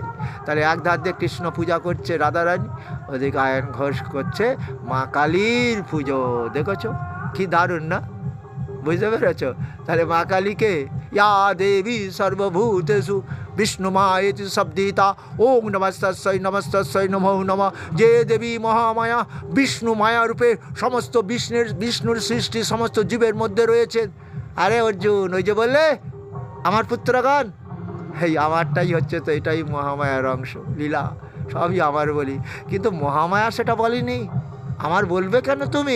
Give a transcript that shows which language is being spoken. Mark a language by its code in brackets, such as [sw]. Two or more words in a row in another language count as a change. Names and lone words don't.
[bn] তাহলে এক ধার দিয়ে কৃষ্ণ পূজা করছে রাধারানী, ওদিকে আয়ন ঘোষ করছে মা কালীর পুজো। দেখেছো কি দারুণ না? বুঝতে পেরেছ? তাহলে মা কালীকে [sa] ইয়া দেবী সর্বভূতেষু বিষ্ণুমায়েতি শব্দিতা ওং নমস্তস্যৈ নমস্তস্যৈ নমো নমঃ। [bn] যে দেবী মহামায়া বিষ্ণু মায়া রূপে সমস্ত বিষ্ণুর সৃষ্টি সমস্ত জীবের মধ্যে রয়েছে। আরে অর্জুন, ওই যে বললে আমার পুত্রগণ, এই আমারটাই হচ্ছে, তো এটাই মহামায়ার অংশ, লীলা সবই আমার বলি। কিন্তু মহামায়া সেটা বলিনি, আমার বলবে কেন তুমি?